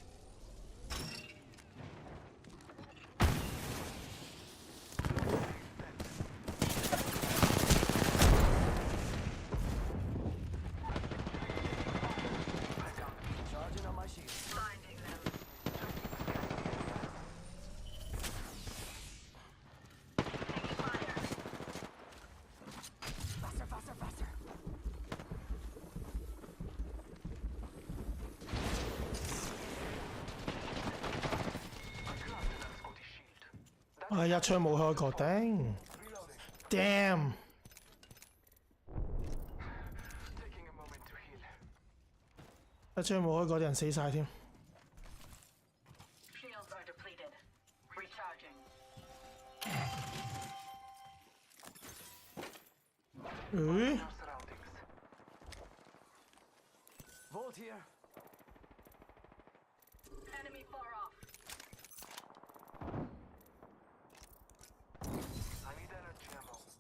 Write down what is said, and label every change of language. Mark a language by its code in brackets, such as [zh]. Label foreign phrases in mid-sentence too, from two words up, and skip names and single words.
[en] Charging up my shields. Finding them. Taking fire. Faster, faster, faster. 啊！ [yue] 一槍冇開過，頂 ！Damn！ [en] Taking a moment to heal. [yue] 一槍冇開過，啲人死晒添。 [en] Shields are depleted. Recharging. 咦？ Surroundings. Vault here. Enemy far off. I need energy ammo.